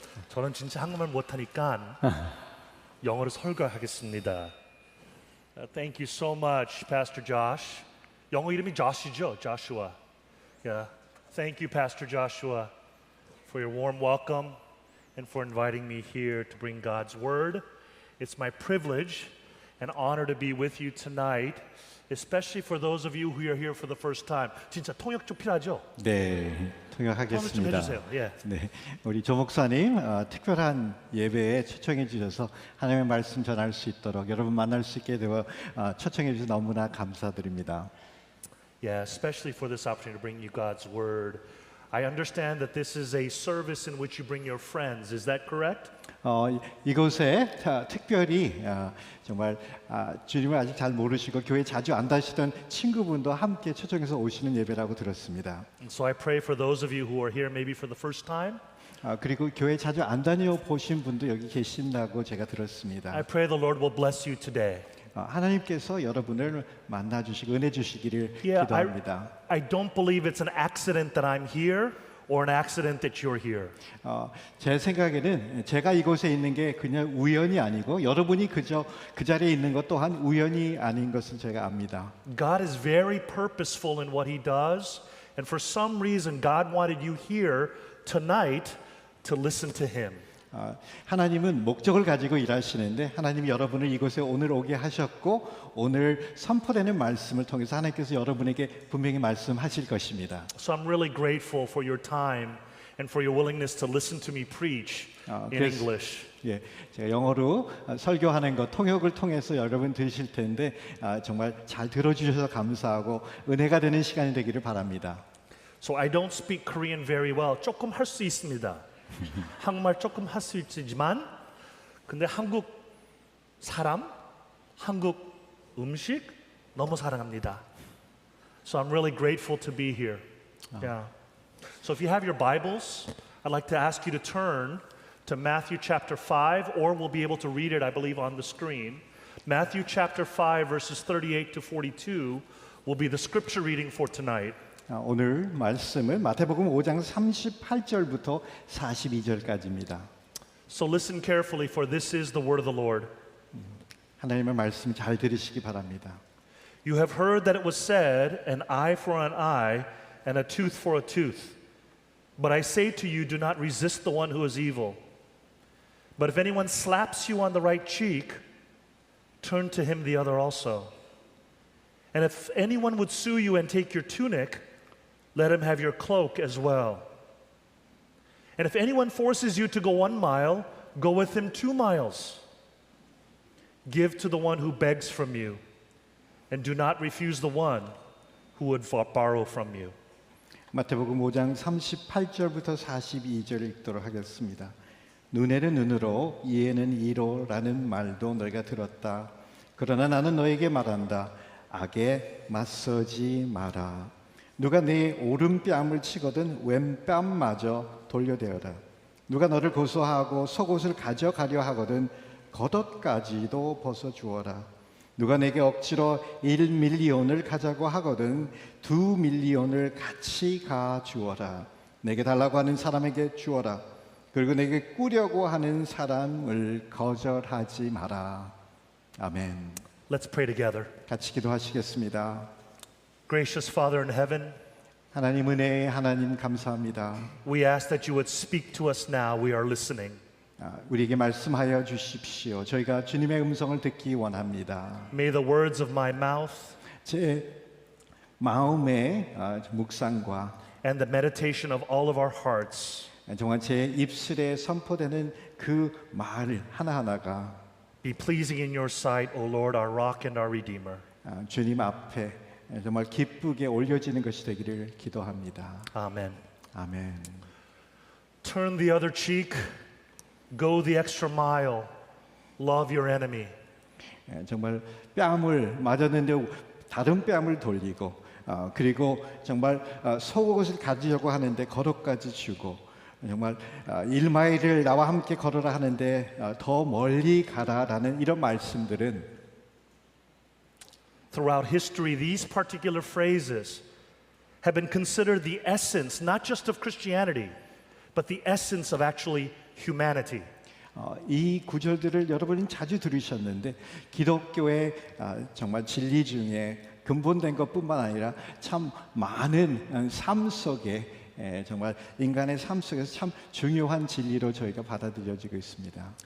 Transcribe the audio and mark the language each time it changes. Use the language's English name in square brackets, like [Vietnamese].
[Korean] 저는 진짜 한국말 못하니까 영어로 설교하겠습니다. [English] Thank you so much, Pastor Josh. [Korean] 영어 이름이 Josh이죠, Joshua. [English] Yeah. Thank you, Pastor Joshua, for your warm welcome and for inviting me here to bring God's Word. It's my privilege and honor to be with you tonight, especially for those of you who are here for the first time. [Korean] 진짜 통역 좀 필요하죠? 네, 통역하겠습니다. 통역 좀 해주세요. 예. 네, 우리 조 목사님 특별한 예배에 초청해 주셔서 하나님의 말씀 전할 수 있도록 여러분 만날 수 있게 되어 초청해 주셔서 너무나 감사드립니다. [English] Yeah, especially for this opportunity to bring you God's Word. I understand that this is a service in which you bring your friends. Is that correct? [Korean] 이곳에 특별히 정말 주님을 아직 잘 모르시고 교회 자주 안 다니시던 친구분도 함께 초청해서 오시는 예배라고 들었습니다. [English] And so I pray for those of you who are here maybe for the first time. [Korean] 그리고 교회 자주 안 다녀 보신 분도 여기 계신다고 제가 들었습니다. [English] I pray the Lord will bless you today. [Korean] 하나님께서 여러분을 만나 주시고 은혜 주시기를 [English] Yeah, [Korean] 기도합니다. [English] I don't believe it's an accident that I'm here or an accident that you're here. [Korean] 제 생각에는 제가 이곳에 있는 게 그냥 우연이 아니고 여러분이 그저 그 자리에 있는 것 또한 우연이 아닌 것을 제가 압니다. [English] God is very purposeful in what He does, and for some reason God wanted you here tonight to listen to Him. [Korean] 하나님은 목적을 가지고 일하시는데 하나님이 여러분을 이곳에 오늘 오게 하셨고 오늘 선포되는 말씀을 통해서 하나님께서 여러분에게 분명히 말씀하실 것입니다. [English] So I'm really grateful for your time and for your willingness to listen to me preach in English. [Korean] 예, 제가 영어로 설교하는 것 통역을 통해서 여러분 들으실 텐데 정말 잘 들어주셔서 감사하고 은혜가 되는 시간이 되기를 바랍니다. [English] So I don't speak Korean very well. [Korean] 조금 할 수 있습니다. 한국말 조금 할 수 있지만 근데 한국 사람, 한국 음식 너무 사랑합니다. [English] So I'm really grateful to be here. Yeah. So if you have your Bibles, I'd like to ask you to turn to Matthew chapter 5, or we'll be able to read it, I believe, on the screen. Matthew chapter 5, verses 38 to 42 will be the scripture reading for tonight. [Korean] 오늘 말씀은 마태복음 5장 38절부터 42절까지입니다. [English] So listen carefully, for this is the word of the Lord. [Korean] 하나님의 말씀 잘 들으시기 바랍니다. [English] You have heard that it was said, an eye for an eye and a tooth for a tooth. But I say to you, do not resist the one who is evil. But if anyone slaps you on the right cheek, turn to him the other also. And if anyone would sue you and take your tunic, let him have your cloak as well. And if anyone forces you to go 1 mile, go with him 2 miles. Give to the one who begs from you, and do not refuse the one who would borrow from you. [Korean] 마태복음 5장 38절부터 42절 읽도록 하겠습니다. 눈에는 눈으로 이에는 이로라는 말도 너희가 들었다. 그러나 나는 너에게 말한다. 악에 맞서지 마라. 누가 네 오른뺨을 치거든 왼뺨마저 돌려대어라. 누가 너를 고소하고 속옷을 가져가려 하거든 겉옷까지도 벗어주어라. 누가 내게 억지로 1밀리온을 가자고 하거든 2밀리온을 같이 가주어라. 내게 달라고 하는 사람에게 주어라. 그리고 내게 꾸려고 하는 사람을 거절하지 마라. 아멘. [English] Let's pray together. [Korean] 같이 기도하시겠습니다. [English] Gracious Father in heaven, [Korean] 하나님 은혜의 하나님 감사합니다. [English] we ask that you would speak to us now. We are listening. [Korean] 우리에게 말씀하여 주십시오. 저희가 주님의 음성을 듣기 원합니다. [English] May the words of my mouth [Korean] 제 마음의 묵상과 [English] and the meditation of all of our hearts [Korean] 정말 제 입술에 선포되는 그 말 하나하나가 [English] be pleasing in your sight, O Lord, our rock and our redeemer. [Korean] 주님 앞에 정말 기쁘게 올려지는 것이 되기를 기도합니다. [English] Amen. [Korean] 아멘. [English] Turn the other cheek, go the extra mile, love your enemy. [Korean] 정말 뺨을 맞았는데 다른 뺨을 돌리고 그리고 정말 속옷을 가지려고 하는데 겉옷까지 주고 정말 1마일을 나와 함께 걸어라 하는데 더 멀리 가라라는 이런 말씀들은 [English] Throughout history, these particular phrases have been considered the essence, not just of Christianity, but the essence of actually humanity. [Korean] 이 구절들을 여러분이 자주 들으셨는데 기독교의 정말 진리 중에 근본된 것뿐만 아니라 참 많은 삶 속에 정말 인간의 삶 속에서 참 중요한 진리로 저희가 받아들여지고 있습니다.